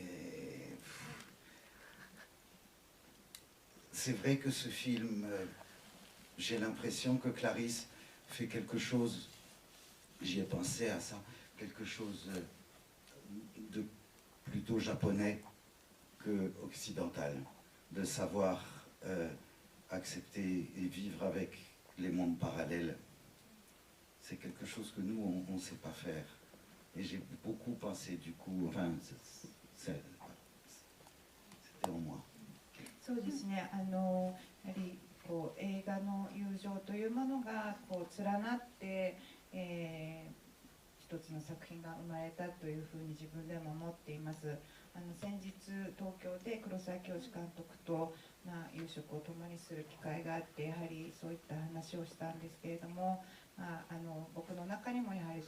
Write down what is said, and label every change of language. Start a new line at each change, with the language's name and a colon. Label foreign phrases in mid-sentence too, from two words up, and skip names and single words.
French: Et c'est vrai que ce film, j'ai l'impression que Clarisse fait quelque chose, j'y ai pensé à ça, quelque chose de plutôt japonais que occidental, de savoir accepter et vivre avec les mondes parallèles. C'est quelque chose que nous, on ne sait pas faire. Et j'ai beaucoup pensé, du coup, enfin, c'était en moi.
Japanese: そうですね、やはりこう映画の友情というものがこう連なって、一つの作品が生まれたというふうに自分でも思っています。先日東京で黒澤清監督と、夕食を共にする機会があって、やはりそういった話をしたんですけれども、僕の中にもやはりジャ